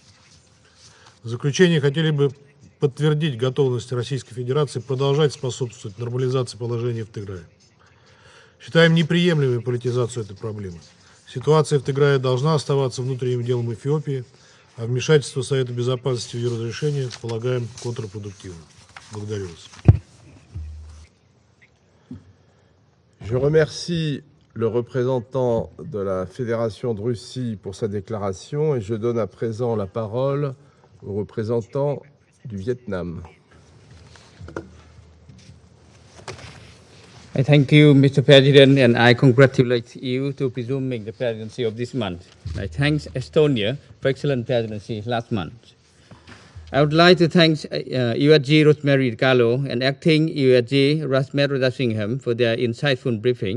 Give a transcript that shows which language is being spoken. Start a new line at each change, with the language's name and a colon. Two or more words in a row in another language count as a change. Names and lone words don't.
Russian: В заключение хотели бы подтвердить готовность Российской Федерации продолжать способствовать нормализации положения в Тиграе. Считаем неприемлемой политизацию этой проблемы. Ситуация в Тиграе должна оставаться внутренним делом Эфиопии, а вмешательство Совета Безопасности в ее разрешение полагаем контрпродуктивным. Благодарю вас.
French: Je remercie le représentant de la Fédération de Russie pour sa déclaration et je donne à présent la parole au représentant du Vietnam.
English: I thank you, Mr. President, and I congratulate you to presuming the presidency of this month. I thank Estonia for excellent presidency last month. I would like to thank USG Rosemary DiCarlo and acting USG Rasmet Rajasingam for their insightful briefing.